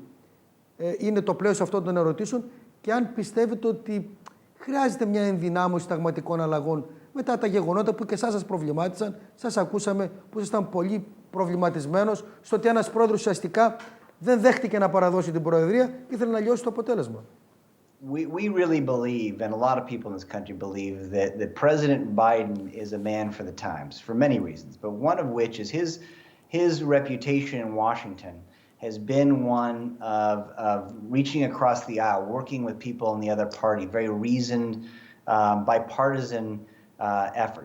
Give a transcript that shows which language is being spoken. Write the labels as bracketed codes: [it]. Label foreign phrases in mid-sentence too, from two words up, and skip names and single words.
[el] Είναι το πλαίσιο αυτών των ερωτήσεων, και αν πιστεύετε ότι χρειάζεται μια ενδυνάμωση συνταγματικών αλλαγών μετά τα γεγονότα που και εσάς σας προβλημάτισαν. Σας ακούσαμε που ήσασταν πολύ προβληματισμένος στο ότι ένας πρόεδρος ουσιαστικά δεν δέχτηκε να παραδώσει την προεδρία και ήθελε να λιώσει το αποτέλεσμα. [en] We really believe, and a lot of people in this country believe, that President Biden is a man for the times, for many reasons, but one of which is his reputation in Washington has been one of reaching across the aisle, working with people in the other party, very reasoned, bipartisan efforts.